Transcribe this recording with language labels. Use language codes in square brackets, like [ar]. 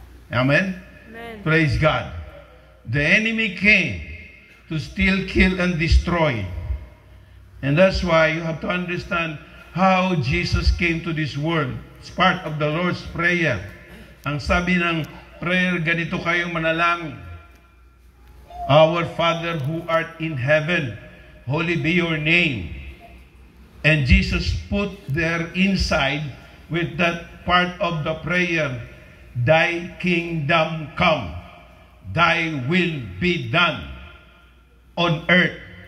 [en] Amen? Amen. Praise God. The enemy came to steal, kill, and destroy. And that's why you have to understand how Jesus came to this world. It's part of the Lord's Prayer. [tl] Ang sabi ng prayer, ganito kayong manalangin. [en] Our Father who art in heaven, holy be your name. And Jesus put there inside with that part of the prayer, Thy kingdom come, Thy will be done on earth.